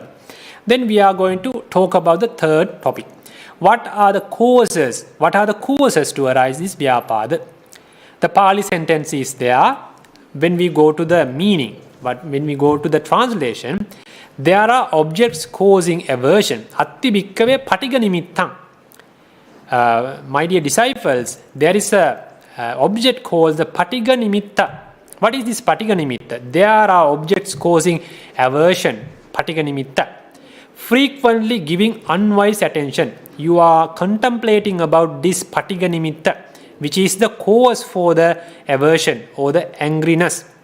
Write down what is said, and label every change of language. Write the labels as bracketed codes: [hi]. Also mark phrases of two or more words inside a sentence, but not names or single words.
[en] Then we are going to talk about the third topic. What are the causes? What are the causes to arise this Byāpāda? The Pali sentence is there. When we go to the meaning, but when we go to the translation, there are objects causing aversion. [pi] Atti bhikkave patigha nimitthaṃ. [en] My dear disciples, there is a object called the [pi] patigha nimitta. [en] What is this [pi] patigha nimitta? [en] There are objects causing aversion, [pi] patigha nimitta. [en] Frequently giving unwise attention. You are contemplating about this [pi] patigha nimitta, [en] which is the cause for the aversion or the angriness.